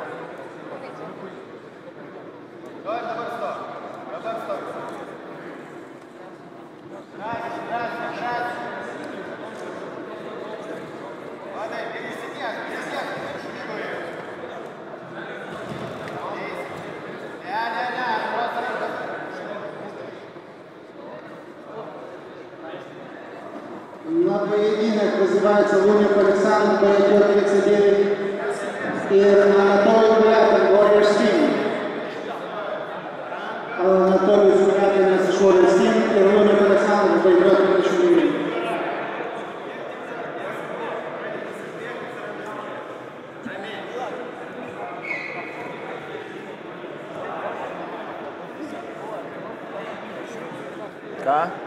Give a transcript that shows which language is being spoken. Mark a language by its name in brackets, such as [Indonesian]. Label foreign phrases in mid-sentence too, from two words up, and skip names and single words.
[Lithuanian] Dabar stok. Dabar stok. Drąsiai. Vadai, įsitiek. Ne, [Russian] просто rankas. На поединок вызывается Lumiak Aleksandras, Klaipėda 39 и Анатолий Kuliakin, Warriors Team. Анатолий Kuliakin из Warriors Team и Lumiak Aleksandras, Klaipėda 39. [Lithuanian] Ką?